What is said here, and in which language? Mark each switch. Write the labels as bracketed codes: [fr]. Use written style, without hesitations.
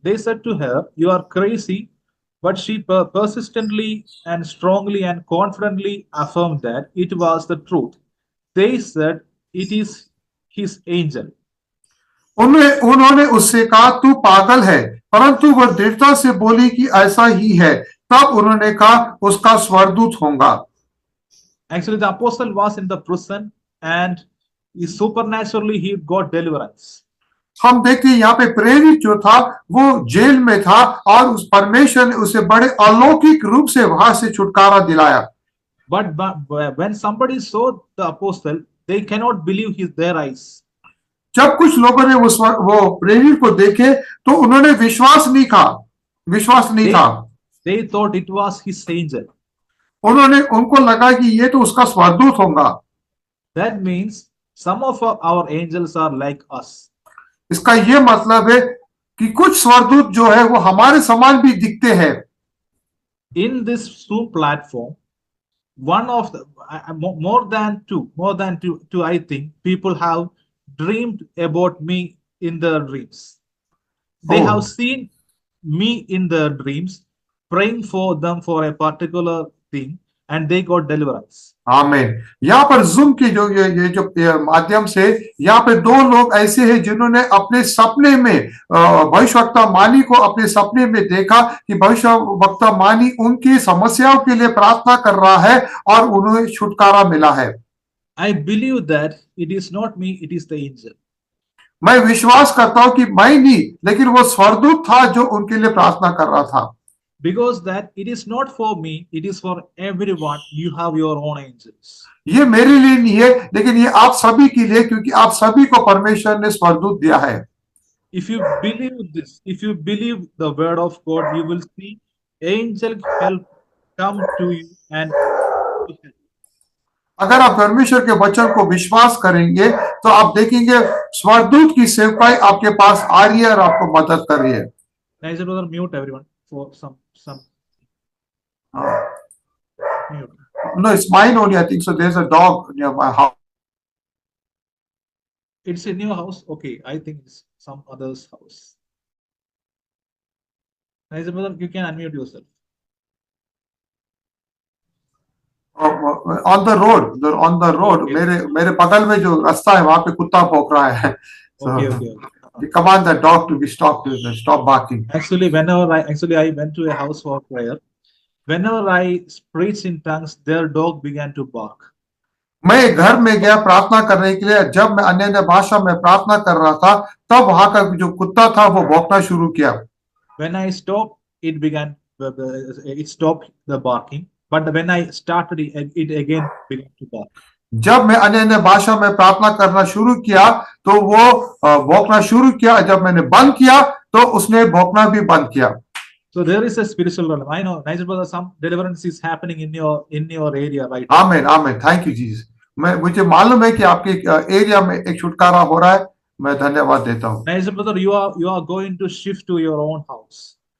[en] They said to her, you are crazy, but she persistently and strongly and confidently affirmed that it was the truth. They said, it is his angel. [hi] उन्होंने उससे कहा तू पागल है, परंतु वह दृढ़ता से बोली कि ऐसा ही है। तब उन्होंने कहा उसका स्वर्गदूत होगा। [en] Actually, the apostle was in the prison and supernaturally he got deliverance. [hi] हम देखते हैं यहाँ पे प्रेरित जो था वो जेल में था और उस परमेश्वर ने उसे बड़े अलौकिक रूप से वहां से छुटकारा दिलाया। [en] But when somebody saw the apostle, they cannot believe their eyes. [hi] जब कुछ लोगों ने वो प्रेरित को देखे तो उन्होंने विश्वास नहीं [en] They, [hi] था। [en] they thought it was his angel. [hi] उनको लगा कि ये तो उसका स्वर्गदूत होगा। [en] That means some of our angels are like us. [hi] इसका ये मतलब है कि कुछ स्वर्गदूत जो है वो हमारे समान भी दिखते हैं। [en] In this Zoom platform, one of the more than two, I think people have dreamed about me in their dreams. They Oh. have seen me in their dreams, praying for them for a particular thing, and they got deliverance. [hi] आमीन। यहाँ पर zoom के जो ये जो माध्यम से यहाँ पे दो लोग ऐसे हैं जिन्होंने अपने सपने में भविष्यवक्ता मानी को अपने सपने में देखा कि भविष्यवक्ता मानी उनकी समस्याओं के लिए प्रार्थना कर रहा है और उन्हें छुटकारा मिला है। [en] I believe that it is not me, it is the angel. [hi] मैं विश्वास करता हूं कि मैं नहीं, लेकिन वो स्वर्गदूत था जो उनके लिए प्रार्थना कर रहा था। [en] Because that it is not for me, it is for everyone. You have your own angels. [hi] ये मेरे लिए नहीं है, लेकिन ये आप सभी के लिए, क्योंकि आप सभी को परमेश्वर ने स्वर्गदूत दिया है। [en] If you believe this, if you believe the word of God, you will see angel help come to you and [hi] अगर आप परमेश्वर के वचन को विश्वास करेंगे तो आप देखेंगे स्वर्गदूत की सेवकाई आपके पास आ रही है और आपको मदद कर रही है। [en] Nice brother, mute everyone for some mute. No, it's mine only. I think so. There's a dog near my house. It's in your house. Okay, I think it's some other's house. Nice brother, you can unmute yourself. On the road. Okay. [hi] मेरे बगल में जो रास्ता है वहां पे कुत्ता भौंक रहा है। [en] Okay. You command the dog to be stop barking. Actually, I went to a house for prayer. Whenever I preached in tongues, their dog began to bark. [hi] मैं घर में गया प्रार्थना करने के लिए, जब मैं अन्य भाषा में प्रार्थना कर रहा था तब वहां का जो कुत्ता था वो भौंकना शुरू किया। [en] When I stopped, it stopped the barking. But when I started, it again began to bark. [hi] जब मैं अन्य भाषा में प्रार्थना करना शुरू किया तो वो भौंकना शुरू किया। जब मैंने बंद किया तो उसने भौंकना भी बंद किया। [en] So there is a spiritual realm. I know, nice brother, some deliverance is happening in your area right now. Amen. Thank you Jesus. [hi] मुझे मालूम है कि आपके एरिया में एक छुटकारा हो रहा है। मैं धन्यवाद देता हूँ। [en] Nice brother, you are going to shift to your own house.